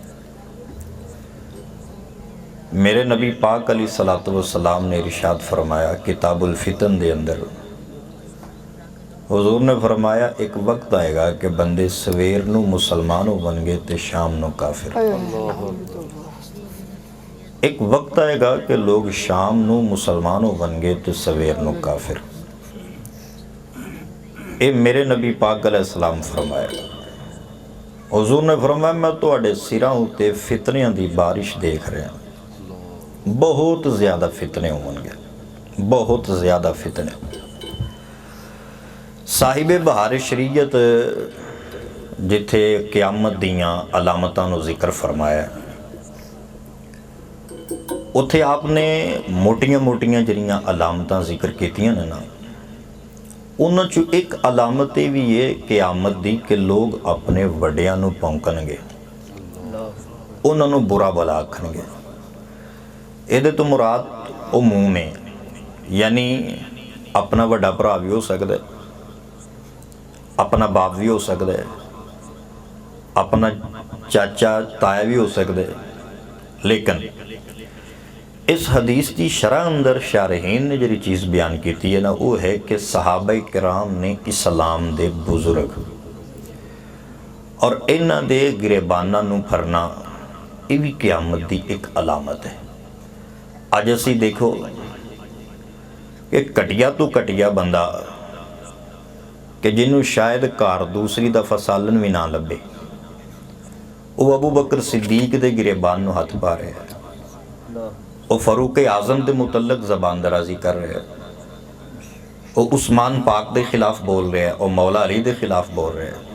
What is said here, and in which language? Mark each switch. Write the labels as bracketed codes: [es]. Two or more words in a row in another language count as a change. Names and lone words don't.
[pa] میرے نبی پاک [ar] علیہ الصلوۃ والسلام [pa] نے ارشاد فرمایا کتاب الفتن دے اندر، حضور نے فرمایا ایک وقت آئے گا کہ بندے سویر نو مسلمان ہو بن گے تے شام نو کافر۔ ایک وقت آئے گا کہ لوگ شام نو مسلمان ہو بن گے تے سویر نو کافر۔ اے میرے نبی پاک [ar] علیہ السلام [pa] فرمایا، حضور نے فرمایا میں تو اڈے سراں تے فتنیاں دی بارش دیکھ رہے ہیں، بہت زیادہ فتنے ہوں گے، بہت زیادہ فتنے۔ صاحب بہار شریعت جتھے قیامت دیاں علامتاں نو ذکر فرمایا، اتھے آپ نے موٹیاں موٹیاں جڑیاں علامتاں ذکر کیتیاں نے نا، انہاں چو ایک علامت بھی یہ قیامت دی کہ لوگ اپنے وڈیاں نو پونکن گے، انہاں نو برا بلا آکھن گے۔ [ur] یہ تو مراد عموم ہے، یعنی اپنا وڈا بھرا بھی ہو سکتا ہے، اپنا باپ [pa] بھی ہو سکتا ہے، اپنا چاچا تایا بھی ہو سکتا ہے، لیکن اس حدیث کی شرح اندر شارحین نے جڑی چیز بیان کیتی ہے نا، وہ ہے کہ صحابہ کرام نے اسلام دے بزرگ اور انہاں دے گریباناں نو پھرنا یہ بھی قیامت دی ایک علامت ہے۔ اج اسی دیکھو کہ کٹیا تو کٹیا بندہ کہ جنہوں شاید کار دوسری دفعہ سالن بھی نہ لبے، وہ ابو بکر صدیق دے گریبان نو ہاتھ پا رہے ہیں، وہ فاروق اعظم دے متعلق زبان درازی کر رہے ہیں، وہ عثمان پاک دے خلاف بول رہے ہیں، اور مولا علی دے خلاف بول رہے ہیں۔